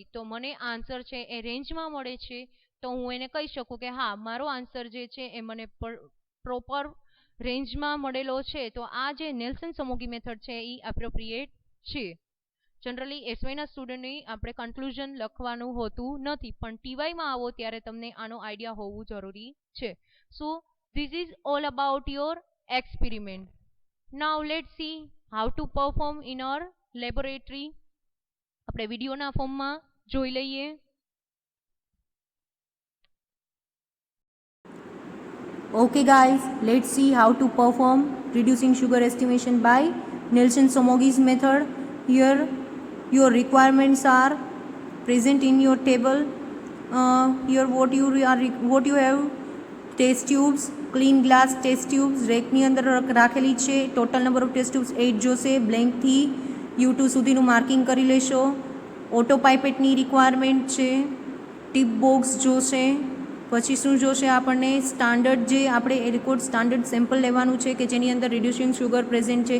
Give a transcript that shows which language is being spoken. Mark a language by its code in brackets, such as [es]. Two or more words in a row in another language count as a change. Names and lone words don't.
[gu] તો મને આન્સર છે એ રેન્જમાં મળે છે, તો હું એને કહી શકું કે હા, મારો આન્સર જે છે એ મને પ્રોપર રેન્જમાં મળેલો છે. તો આ જે નેલ્સન સમોગી મેથડ છે એ એપ્રોપ્રિએટ છે. જનરલી એસવાયના સ્ટુડન્ટની આપણે કન્ક્લુઝન લખવાનું હોતું નથી, પણ ટીવાયમાં આવો ત્યારે તમને આનો આઈડિયા હોવું જરૂરી છે. [en] so this is all about your experiment. Now let's see how to perform in our laboratory. [gu] આપણે વિડિયોના ફોર્મમાં જોઈ લઈએ. [en] Okay guys, let's see how to perform reducing sugar estimation by Nelson-Somogyi's method. Here your requirements are present in your table. Here what you have: test tubes, clean glass test tubes [gu] રેકની અંદર રાખેલી છે. [en] total number of test tubes [gu] 8 જોશે. બ્લેન્કથી U2 સુધીનું માર્કિંગ કરી લેશો. ઓટો પાઇપેટની રિક્વાયરમેન્ટ છે. [en] tip box [gu] જોશે. પછી શું જોશે આપણને? સ્ટાન્ડર્ડ જે આપણે [en] aliquot standard sample [gu] લેવાનું છે કે જેની અંદર [en] reducing sugar present [gu] છે.